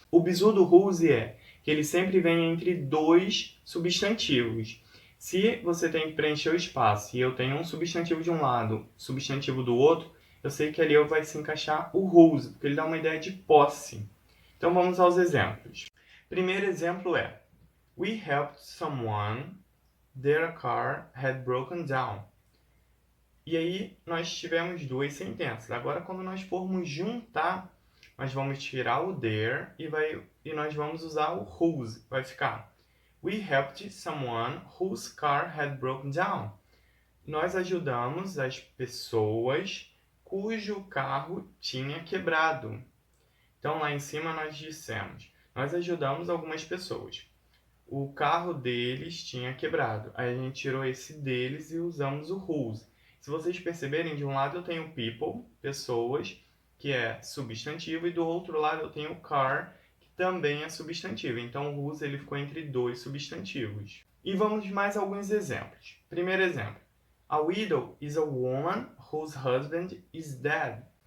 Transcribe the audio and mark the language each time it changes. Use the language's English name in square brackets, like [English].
[Portuguese] O bizu do whose é que ele sempre vem entre 2 substantivos. Se você tem que preencher o espaço e eu tenho um substantivo de um lado, substantivo do outro, eu sei que ali vai se encaixar o whose, porque ele dá uma ideia de posse. Então vamos aos exemplos. Primeiro exemplo é, [English] we helped someone, their car had broken down. [Portuguese] E aí nós tivemos 2 sentenças. Agora quando nós formos juntar, nós vamos tirar o there e nós vamos usar o whose. Vai ficar, [English] we helped someone whose car had broken down. [Portuguese] Nós ajudamos as pessoas cujo carro tinha quebrado. Então lá em cima nós dissemos, nós ajudamos algumas pessoas. O carro deles tinha quebrado. Aí a gente tirou esse deles e usamos o whose. Se vocês perceberem, de um lado eu tenho people, pessoas, que é substantivo, e do outro lado eu tenho car, que também é substantivo. Então o whose ele ficou entre 2 substantivos. E vamos mais alguns exemplos. Primeiro exemplo. [English] A widow is a woman whose husband is dead.